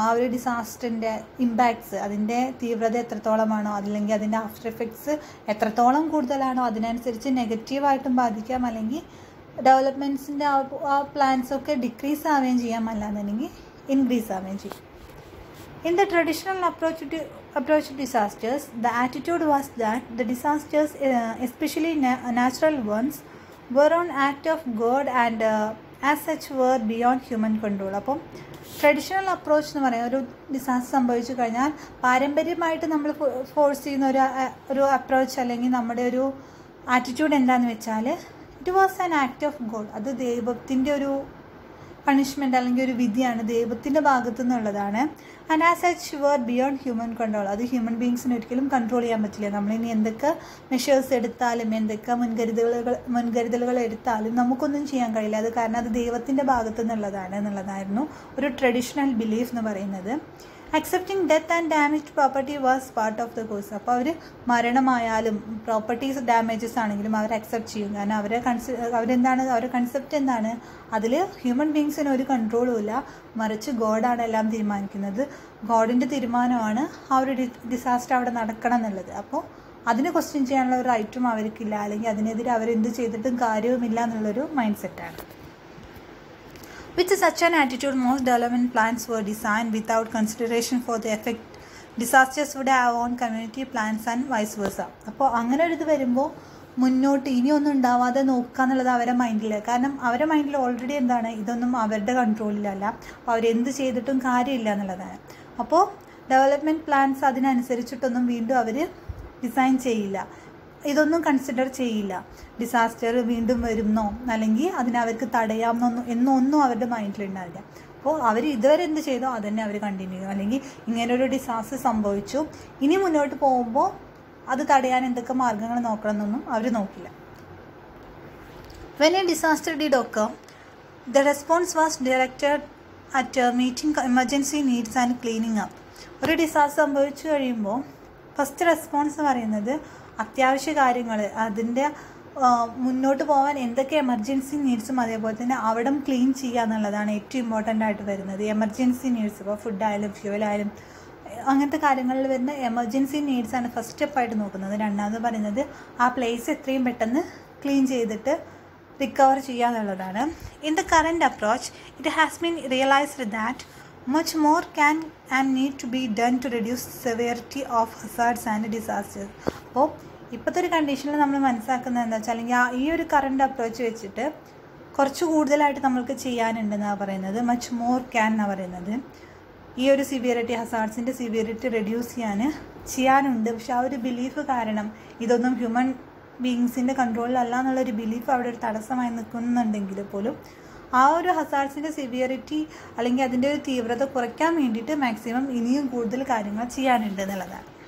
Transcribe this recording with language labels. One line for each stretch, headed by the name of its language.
Malayalam: ആ ഒരു ഡിസാസ്റ്ററിൻ്റെ ഇമ്പാക്ട്സ്, അതിൻ്റെ തീവ്രത എത്രത്തോളമാണോ അല്ലെങ്കിൽ അതിൻ്റെ ആഫ്റ്റർ എഫക്ട്സ് എത്രത്തോളം കൂടുതലാണോ അതിനനുസരിച്ച് നെഗറ്റീവായിട്ടും ബാധിക്കാം, അല്ലെങ്കിൽ ഡെവലപ്മെൻറ്റ്സിൻ്റെ ആ പ്ലാൻസൊക്കെ ഡിക്രീസ് ആവുകയും ചെയ്യാം, അല്ലാന്നുണ്ടെങ്കിൽ ഇൻക്രീസ് ആവുകയും ചെയ്യും.
English: In the traditional approach to disasters, the attitude was that the disasters, especially natural ones, were an act of God and as such were beyond human control.
Malayalam: അപ്പം ട്രഡീഷണൽ അപ്രോച്ച് എന്ന് പറയാം, ഒരു disaster സംഭവിച്ചു കഴിഞ്ഞാൽ പാരമ്പര്യമായിട്ട് നമ്മൾ ഫോഴ്സ് ചെയ്യുന്ന ഒരു അപ്രോച്ച് അല്ലെങ്കിൽ നമ്മുടെ ഒരു ആറ്റിറ്റ്യൂഡ് എന്താണെന്ന് വെച്ചാൽ
English: It was an act of God.
Malayalam: അത് ദൈവത്തിൻ്റെ ഒരു പണിഷ്മെൻറ്റ് അല്ലെങ്കിൽ ഒരു വിധിയാണ്, ദൈവത്തിൻ്റെ ഭാഗത്തു നിന്നുള്ളതാണ്.
English: And as such were beyond human control.
Malayalam: അത് ഹ്യൂമൻ ബീങ്സിന് ഒരിക്കലും കൺട്രോൾ ചെയ്യാൻ പറ്റില്ല. നമ്മളിനി എന്തൊക്കെ മെഷേഴ്സ് എടുത്താലും എന്തൊക്കെ മുൻകരുതലുകൾ എടുത്താലും നമുക്കൊന്നും ചെയ്യാൻ കഴിയില്ല. അത് കാരണം അത് ദൈവത്തിൻ്റെ ഭാഗത്തു നിന്നുള്ളതാണ് എന്നുള്ളതായിരുന്നു ഒരു ട്രഡീഷണൽ ബിലീഫ് എന്ന് പറയുന്നത്.
English: Accepting death and damage property was part of the course.
Malayalam: അപ്പോൾ അവർ മരണമായാലും പ്രോപ്പർട്ടീസ് ഡാമേജസ് ആണെങ്കിലും അവർ അക്സെപ്റ്റ് ചെയ്യും. കാരണം അവരുടെ കൺസെപ്റ്റ് എന്താണ്, അതിൽ ഹ്യൂമൻ ബീങ്സിന് ഒരു കൺട്രോളും ഇല്ല, മറിച്ച് ഗോഡാണ് എല്ലാം തീരുമാനിക്കുന്നത്. ഗോഡിൻ്റെ തീരുമാനമാണ് ആ ഒരു ഡിസാസ്റ്റർ അവിടെ നടക്കണം എന്നുള്ളത്. അപ്പോൾ അതിനെ ക്വസ്റ്റ്യൻ ചെയ്യാനുള്ള ഒരു റൈറ്റും അവർക്കില്ല, അല്ലെങ്കിൽ അതിനെതിരെ അവരെന്ത് ചെയ്തിട്ടും കാര്യവുമില്ല എന്നുള്ളൊരു മൈൻഡ് സെറ്റാണ്.
English: With such an attitude, most development plans were designed without consideration for the effect disasters would have on community plans and vice versa.
Malayalam: അപ്പോൾ അങ്ങനെ ഒരു ഇത് വരുമ്പോൾ മുന്നോട്ട് ഇനിയൊന്നും ഉണ്ടാവാതെ നോക്കുക എന്നുള്ളത് അവരുടെ മൈൻഡിൽ. കാരണം അവരുടെ മൈൻഡിൽ ഓൾറെഡി എന്താണ്, ഇതൊന്നും അവരുടെ കൺട്രോളിലല്ല, അപ്പോൾ അവരെന്ത് ചെയ്തിട്ടും കാര്യമില്ല എന്നുള്ളതാണ്. അപ്പോൾ ഡെവലപ്മെൻറ്റ് പ്ലാൻസ് അതിനനുസരിച്ചിട്ടൊന്നും വീണ്ടും അവർ ഡിസൈൻ ചെയ്യില്ല, ഇതൊന്നും കൺസിഡർ ചെയ്യില്ല. ഡിസാസ്റ്റർ വീണ്ടും വരുന്നോ അല്ലെങ്കിൽ അതിനവർക്ക് എന്നൊന്നും അവരുടെ മൈൻഡിലുണ്ടാവില്ല. അപ്പോൾ അവർ ഇതുവരെ എന്ത് ചെയ്തോ അത് തന്നെ അവർ കണ്ടിന്യൂ ചെയ്യും. അല്ലെങ്കിൽ ഇങ്ങനൊരു ഡിസാസ്റ്റർ സംഭവിച്ചു, ഇനി മുന്നോട്ട് പോകുമ്പോൾ അത് തടയാൻ എന്തൊക്കെ മാർഗങ്ങൾ നോക്കണമെന്നൊന്നും അവർ നോക്കില്ല.
English: When a disaster did occur, the response was directed at meeting emergency needs and cleaning up.
Malayalam: ഒരു ഡിസാസ്റ്റർ സംഭവിച്ചു കഴിയുമ്പോൾ ഫസ്റ്റ് റെസ്പോൺസ് എന്ന് പറയുന്നത് അത്യാവശ്യ കാര്യങ്ങൾ, അതിൻ്റെ മുന്നോട്ട് പോകാൻ എന്തൊക്കെ എമർജൻസി നീഡ്സും അതേപോലെ തന്നെ അവിടെ ക്ലീൻ ചെയ്യുക എന്നുള്ളതാണ് ഏറ്റവും ഇമ്പോർട്ടൻ്റ് ആയിട്ട് വരുന്നത്. എമർജൻസി നീഡ്സ്, ഇപ്പോൾ ഫുഡായാലും ഫ്യൂവലായാലും അങ്ങനത്തെ കാര്യങ്ങളിൽ വരുന്ന എമർജൻസി നീഡ്സാണ് ഫസ്റ്റ് സ്റ്റെപ്പായിട്ട് നോക്കുന്നത്. രണ്ടാമത് പറയുന്നത് ആ പ്ലേസ് എത്രയും പെട്ടെന്ന് ക്ലീൻ ചെയ്തിട്ട് റിക്കവർ ചെയ്യുക എന്നുള്ളതാണ്.
English: In the current approach it has been realised that much more can and need to be done to reduce severity of hazards and disasters.
Malayalam: അപ്പോൾ ഇപ്പോഴത്തെ ഒരു കണ്ടീഷനിൽ നമ്മൾ മനസ്സിലാക്കുന്നത് എന്താ വെച്ചാൽ, അല്ലെങ്കിൽ ഈ ഒരു കറണ്ട് അപ്രോച്ച് വെച്ചിട്ട് കുറച്ച് കൂടുതലായിട്ട് നമ്മൾക്ക് ചെയ്യാനുണ്ടെന്നാണ് പറയുന്നത്.
English: much more can
Malayalam: എന്നാണ് പറയുന്നത്. ഈ ഒരു സിവിയറിറ്റി, ഹസാർഡ്സിൻ്റെ സിവിയറിറ്റി റെഡ്യൂസ് ചെയ്യാനുണ്ട്. പക്ഷെ ആ ഒരു ബിലീഫ് കാരണം ഇതൊന്നും ഹ്യൂമൻ ബീങ്സിൻ്റെ കൺട്രോളിലല്ല എന്നുള്ളൊരു ബിലീഫ് അവിടെ ഒരു തടസ്സമായി നിൽക്കുന്നുണ്ടെങ്കിൽ പോലും ആ ഒരു ഹസാർഡ്സിൻ്റെ സിവിയറിറ്റി അല്ലെങ്കിൽ അതിൻ്റെ ഒരു തീവ്രത കുറയ്ക്കാൻ വേണ്ടിയിട്ട് മാക്സിമം ഇനിയും കൂടുതൽ കാര്യങ്ങൾ ചെയ്യാനുണ്ട് എന്നുള്ളതാണ്.